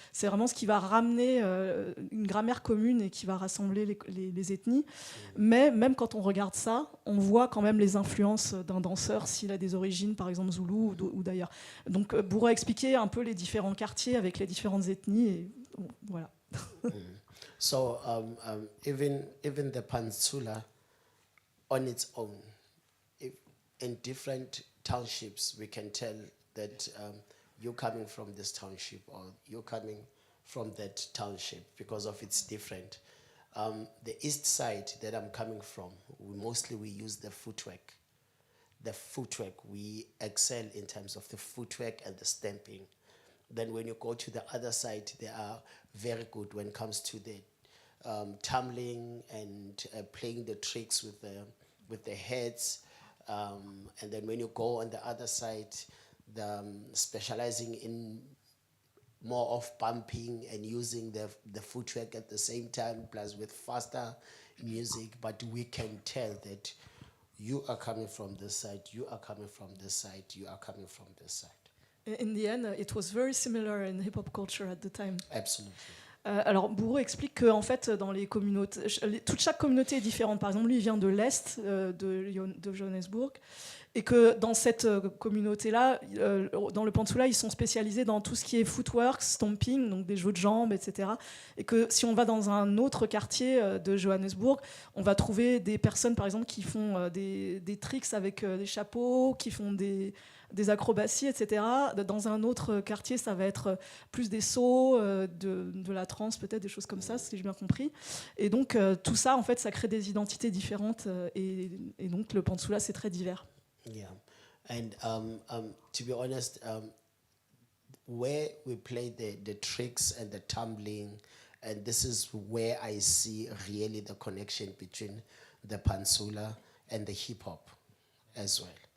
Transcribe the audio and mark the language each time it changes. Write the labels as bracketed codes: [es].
[fr] C'est vraiment ce qui va ramener une grammaire commune et qui va rassembler les ethnies. Mais même quand on regarde ça, on voit quand même les influences d'un danseur s'il a des origines, par exemple zoulou ou d'ailleurs. Donc, Buru a expliqué un peu les différents quartiers avec les différentes ethnies. Et voilà. [en] So even the pantsula on its own, in different townships, we can tell that you're coming from this township or you're coming from that township because of it's different. The east side that I'm coming from, we use the footwork. The footwork, we excel in terms of the footwork and the stamping. Then when you go to the other side, they are very good when it comes to the tumbling and playing the tricks with the heads. And then when you go on the other side, specializing in more of bumping and using the footwork at the same time, plus with faster music. But we can tell that you are coming from this side, you are coming from this side, you are coming from this side. In the end, it was very similar in hip-hop culture at the time. Absolutely. [fr] Alors, Buru explique qu'en fait, dans les communautés, chaque communauté est différente. Par exemple, lui, il vient de l'Est, de Johannesburg, et que dans cette communauté-là, dans le pantsula, ils sont spécialisés dans tout ce qui est footwork, stomping, donc des jeux de jambes, etc. Et que si on va dans un autre quartier de Johannesburg, on va trouver des personnes, par exemple, qui font des tricks avec des chapeaux, qui font des acrobaties, etc. Dans un autre quartier, ça va être plus des sauts, de la trance, peut-être, des choses comme ça, si j'ai bien compris. Et donc, tout ça, en fait, ça crée des identités différentes. Et donc, le pantsula, c'est très divers. [en] Yeah. And to be honest, where we play the tricks and the tumbling, and this is where I see really the connection between the pantsula and the hip-hop as well.